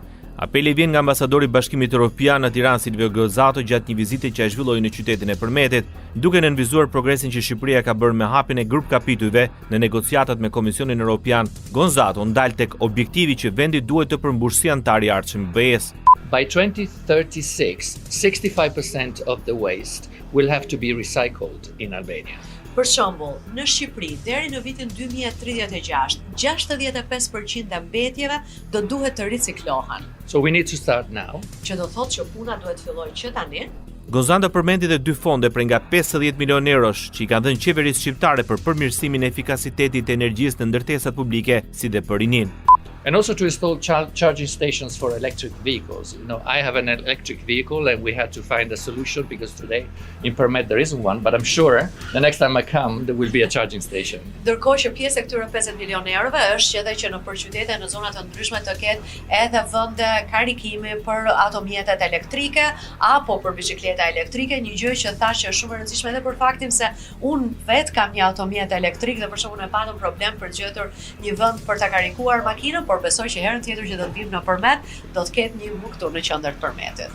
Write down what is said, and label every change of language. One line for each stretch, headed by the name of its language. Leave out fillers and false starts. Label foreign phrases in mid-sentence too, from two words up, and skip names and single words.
Albanian: Apeli vjen nga ambasadori i Bashkimit Evropian në Tiranë Silvio Gozato gjatë një vizite që ai zhvilloi në qytetin e Përmetit, duke nënvizuar progresin që Shqipëria ka bërë me hapjen e grup kapitujve në negociatat me Komisionin Evropian. Gozato ndal tek objektivi që vendi duhet të përmbushë si antar i ardhshëm BE-s.
English: By 2036, 65% of the waste will have to be recycled in Albania.
Albanian: Për shembull, në Shqipëri deri në vitin 2036, 65% e mbetjeve do duhet të riciklohen.
English: So we need to start now.
Albanian: Që do thotë që puna duhet fillojë që tani. Gozanda përmendi edhe 2 fonde për nga 50 milion eurosh që i kanë dhënë qeverisë shqiptare për përmirësimin e efikasitetit të energjisë në ndërtesat publike, si dhe për rinin.
English: And also to install charging stations for electric vehicles. You know, I have an electric vehicle and we had to find a solution because today in Përmet there isn't one, but I'm sure the next time I come there will be a charging station.
Albanian: Ndërkohë që pjesë e këtyre 50 milion eurove është edhe që në përqytete në zona të ndryshme të ketë edhe vende karikimi për automjetet elektrike apo për bicikleta elektrike, një gjë që thash që është shumë e rëndësishme edhe për faktin se unë vetë kam një automjet elektrik dhe për shembull e patëm problem për gjetur një vend për ta karikuar makinën, por besoj që herën tjetër që do të vim në Përmet, do të ketë një këtu në qendër të Përmetit.